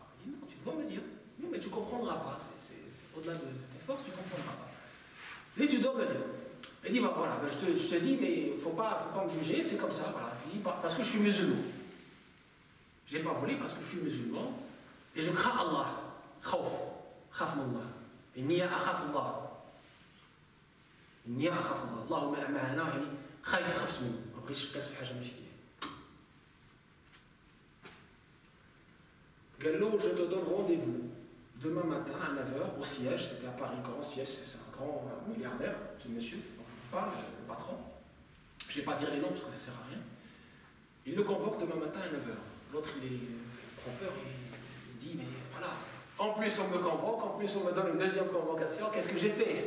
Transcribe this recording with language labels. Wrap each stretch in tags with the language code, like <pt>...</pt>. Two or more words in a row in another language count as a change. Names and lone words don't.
<fr>Il dit, non, tu dois me dire. Non, mais tu ne comprendras pas. C'est au-delà de tes forces, tu ne comprendras pas. Il dit, tu dois me dire. Il dit, voilà, je te dis, mais il ne faut pas me juger, c'est comme ça. Voilà. Je lui dis, parce que je suis musulman. Je n'ai pas volé parce que je suis musulman. Et je crains Allah.</fr> <ar>خف الله. إني أخاف الله. إني أخاف الله. اللهم معناه، يعني، خفت منه. ما بغيتش نقاس في حاجه ماشي ديالي. قال له,</ar> <fr>je te donne rendez-vous demain matin à 9h au siège, c'était à Paris, grand siège, c'est un grand milliardaire, ce monsieur, dont je vous parle, le patron. Je ne vais pas dire les noms parce que ça ne sert à rien. Il le convoque demain matin à 9h. L'autre, il prend peur, il dit, mais voilà, en plus on me convoque, en plus on me donne une deuxième convocation, qu'est-ce que j'ai fait?</fr>